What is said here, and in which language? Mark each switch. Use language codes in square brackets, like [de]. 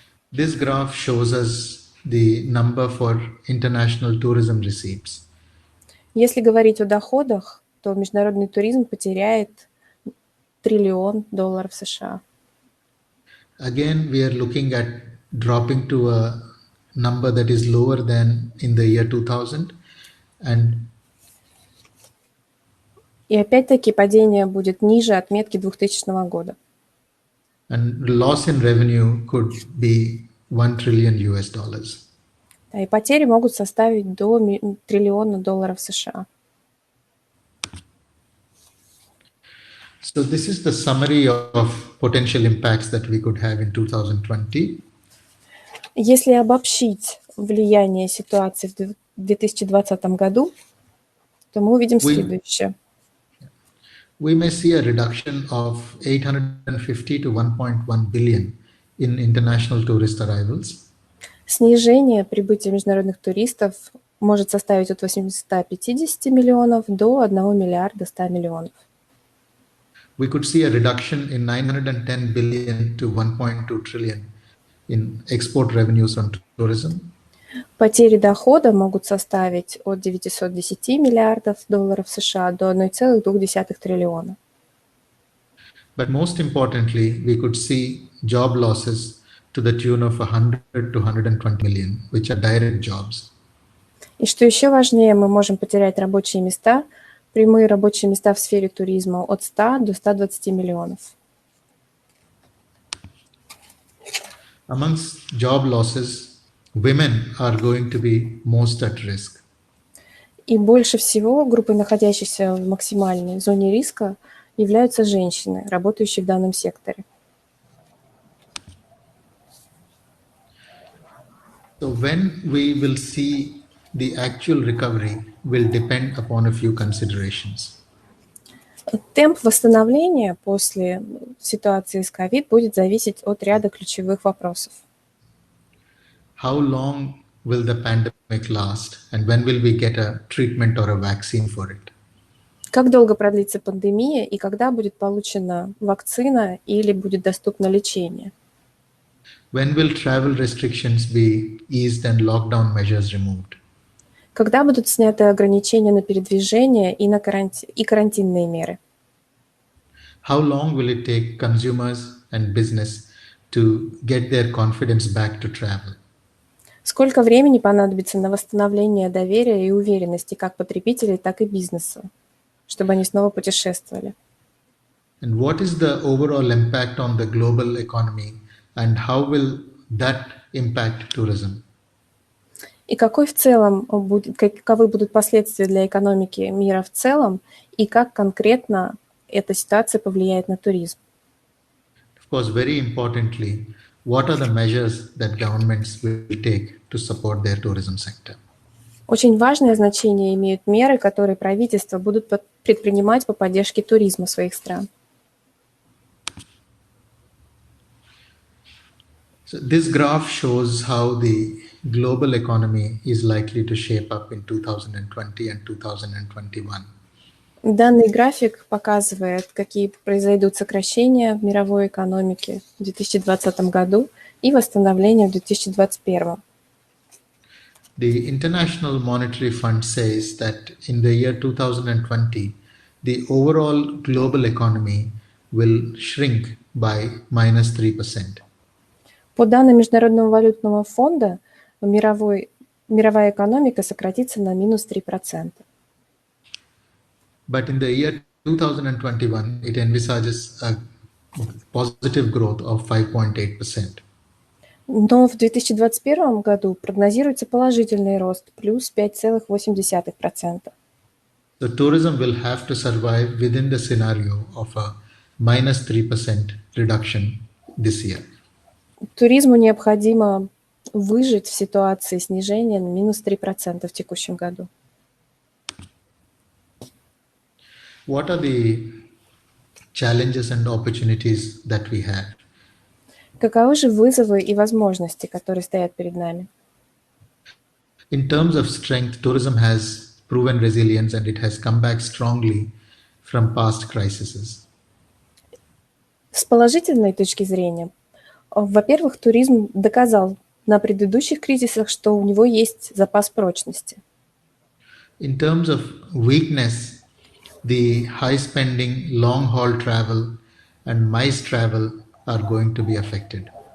[en] This graph shows us the number for international tourism receipts. [ru] Если говорить о доходах, то международный туризм потеряет $1 триллион США. [en] Again, we are looking at dropping to a number that is lower than in the year 2000, and [ru] И опять-таки падение будет ниже отметки 2000 года. [en] And loss in revenue could be $1 trillion. [ru] Да, и потери могут составить до $1 триллиона США. [en] So this is the summary of potential impacts that we could have in 2020. [ru] Если обобщить влияние ситуации в 2020 году, то мы увидим следующее. [en] We may see a reduction of 850 to 1.1 billion in international tourist arrivals. [ru] Снижение прибытия международных туристов может составить от 850 миллионов до 1 миллиарда 100 миллионов. [en] We could see a reduction in 910 billion to 1.2 trillion in export revenues from tourism. [ru] Потери дохода могут составить от 910 миллиардов долларов США до 1,2 триллиона. [en] But most importantly, we could see job losses to the tune of 100 to 120 million, which are direct jobs. [ru] И что еще важнее, мы можем потерять рабочие места, прямые рабочие места в сфере туризма от 100 до 120 миллионов. [en] Amongst job losses, women are going to be most at risk. [ru] И больше всего группой, находящейся в максимальной зоне риска, являются женщины, работающие в данном секторе. [en] So when we will see the actual recovery will depend upon a few considerations. [ru] Темп восстановления после ситуации с COVID будет зависеть от ряда ключевых вопросов. [en] How long will the pandemic last, and when will we get a treatment or a vaccine for it? [ru] Как долго продлится пандемия и когда будет получена вакцина или будет доступно лечение? [en] When will travel restrictions be eased and lockdown measures removed? [ru] Когда будут сняты ограничения на передвижение и карантинные меры? [en] How long will it take consumers and business to get their confidence back to travel? [ru] Сколько времени понадобится на восстановление доверия и уверенности как потребителей, так и бизнеса, чтобы они снова путешествовали? [en] And what is the overall impact on the global economy, and how will that impact tourism? [ru] И каковы будут последствия для экономики мира в целом, и как конкретно эта ситуация повлияет на туризм? [en] Of course, very importantly, what are the measures that governments will take to support their tourism sector? [ru] Очень важное значение имеют меры, которые правительства будут предпринимать по поддержке туризма своих стран. [en] So this graph shows how the global economy is likely to shape up in 2020 and 2021. [ru] Данный график показывает, какие произойдут сокращения в мировой экономике в 2020 году и восстановление в 2021. [en] The International Monetary Fund says that in the year 2020, the overall global economy will shrink by -3%. [ru] По данным Международного валютного фонда, мировая экономика сократится на -3%. [en] But in the year 2021, it envisages a positive growth of 5.8%. [ru] Но в 2021 году прогнозируется положительный рост, плюс 5,8%. [en] So tourism will have to survive within the scenario of a -3% reduction this year. [ru] Туризму необходимо выжить в ситуации снижения на -3% в текущем году. [en] What are the challenges and opportunities that we have? [ru] Каковы же вызовы и возможности, которые стоят перед нами? [en] In terms of strength, tourism has proven resilience and it has come back strongly from past crises. [ru] С положительной точки зрения, во-первых, туризм доказал на предыдущих кризисах, что у него есть запас прочности. [en] In terms of weakness, the high spending, long haul travel and MICE travel are going to be affected.